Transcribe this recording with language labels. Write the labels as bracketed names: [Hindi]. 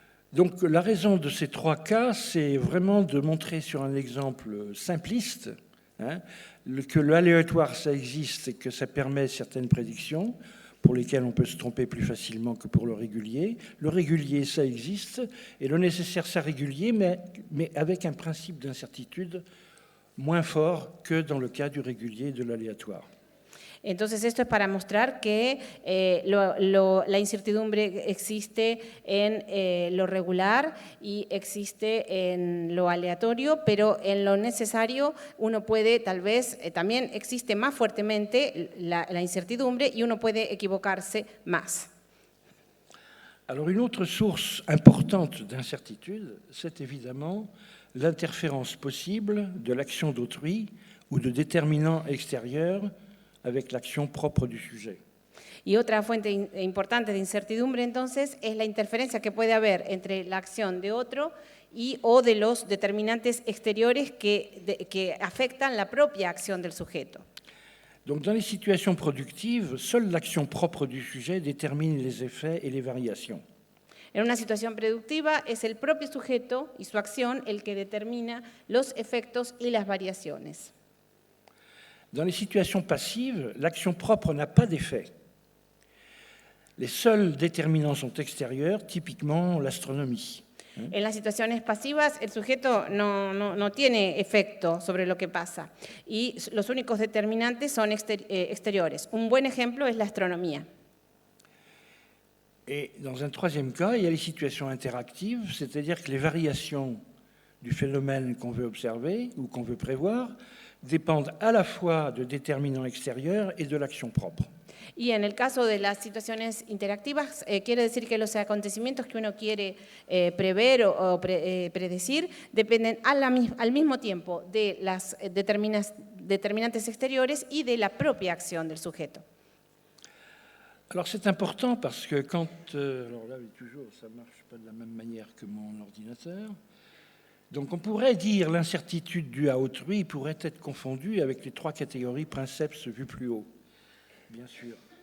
[French] Donc la raison de ces trois cas, c'est vraiment de montrer sur un exemple simpliste hein, que l'aléatoire, ça existe et que ça permet certaines prédictions pour lesquelles on peut se tromper plus facilement que pour le régulier. Le régulier, ça existe, et le nécessaire, ça régulier, mais avec un principe d'incertitude moins fort que dans le cas du régulier et de l'aléatoire. [Spanish] Entonces, esto es para mostrar que la incertidumbre existe en lo regular y existe en lo aleatorio, pero en lo necesario uno puede, tal vez, también existe más fuertemente la incertidumbre y uno puede equivocarse más. [French] Alors, une autre source importante d'incertitude, c'est évidemment l'interférence possible de l'action d'autrui ou de déterminants extérieurs avec l'action propre du sujet. [Spanish] Y otra fuente importante de incertidumbre, entonces, es la interferencia que puede haber entre la acción de otro o de los determinantes exteriores que afectan la propia acción del sujeto. [French] Donc, dans les situations productives, seule l'action propre du sujet détermine les effets et les variations. [Spanish] En una situación productiva es el propio sujeto y su acción el que determina los efectos y las variaciones. [French] Dans les situations passives, l'action propre n'a pas d'effet. Les seuls déterminants sont extérieurs, typiquement l'astronomie. [Spanish] En las situaciones pasivas, el sujeto no tiene efecto sobre lo que pasa y los únicos determinantes son exteriores. Un buen ejemplo es la astronomía. [French] Et dans un troisième cas, il y a les situations interactives, c'est-à-dire que les variations du phénomène qu'on veut observer ou qu'on veut prévoir dépendent à la fois de déterminants extérieurs et de l'action propre. [Spanish] Y en el caso de las situaciones interactivas, quiere decir que los acontecimientos que uno quiere prever o predecir dependen al mismo tiempo de las determinantes exteriores y de la propia acción del sujeto. [French] Alors c'est important parce que quand... alors là, toujours, ça ne marche pas de la même manière que mon ordinateur. Donc on pourrait dire l'incertitude due à autrui pourrait être confondue avec les trois catégories princeps vues plus haut, bien sûr.